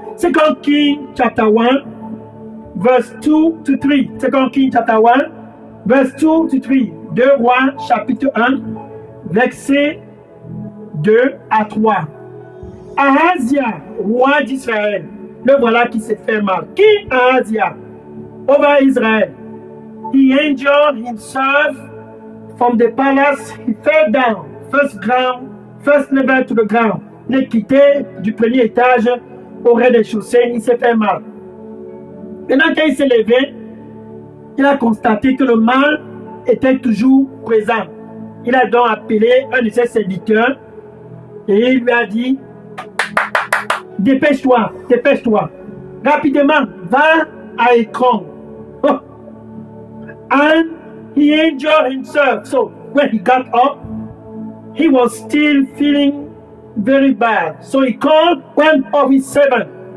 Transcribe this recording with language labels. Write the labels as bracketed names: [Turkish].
[English] 2 Kings, chapter 1, verse 2 to 3. 2 Kings, chapter 1, verse 2 to 3. [French] 2 Rois, chapitre 1, versets 2 à 3. Ahazia, roi d'Israël, le voilà qui s'est fait mal. [English] Qui Ahazia? Over Israel. He injured himself from the palace. He fell down, first level to the ground. [French] Il est quitté du premier étage au rez-de-chaussée. Il s'est fait mal. Maintenant, quand il s'est levé, il a constaté que le mal était toujours présent. Il a donc appelé un de ses serviteurs et il lui a dit: dépêche-toi, rapidement, va à Écran. [English] Oh. And he injured himself. So when he got up, he was still feeling very bad. So he called one of his servants.